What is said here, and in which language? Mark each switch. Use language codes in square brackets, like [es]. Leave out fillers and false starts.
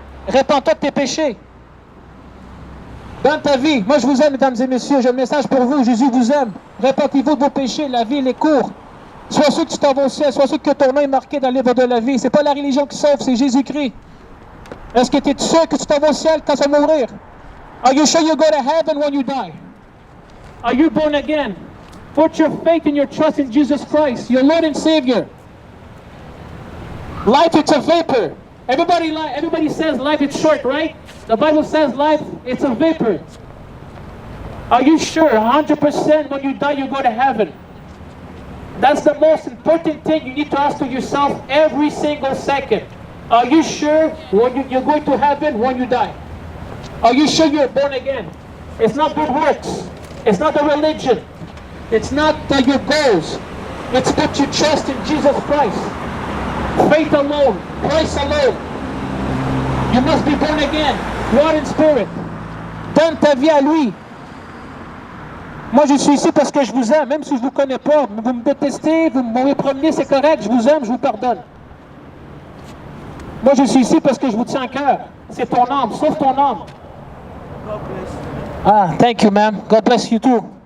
[fr] Répands-toi de tes péchés. Donne ta vie. Moi, je vous aime, mesdames et messieurs. J'ai un message pour vous. Jésus vous aime. Répentez-vous de vos péchés. La vie, elle est courte. Sois sûr que tu t'en vas au ciel. Sois sûr que ton nom est marqué dans le livre de la vie. C'est pas la religion qui sauve, c'est Jésus-Christ. Est-ce que tu es sûr que tu t'en vas au ciel quand tu vas mourir? [en] Are you sure you go to heaven when you die? Are you born again? Put your faith and your trust in Jesus Christ, your Lord and Savior. Life, it's a vapor. Everybody says life is short, right? The Bible says life, it's a vapor. Are you sure 100% when you die you go to heaven? That's the most important thing you need to ask to yourself every single second. Are you sure when you're going to heaven when you die? Are you sure you're born again? It's not good works. It's not a religion. It's not your goals. It's put your trust in Jesus Christ. Faith alone, Christ alone. You must be born again, water and spirit. [fr] Donne ta vie à lui. Moi, je suis ici parce que je vous aime, même si je ne vous connais pas. Vous me détestez, vous m'avez promené, c'est correct, je vous aime, je vous pardonne. Moi, je suis ici parce que je vous tiens à cœur. C'est ton âme, sauve ton âme. [en] God bless you. Ah, thank you, ma'am. God bless you too.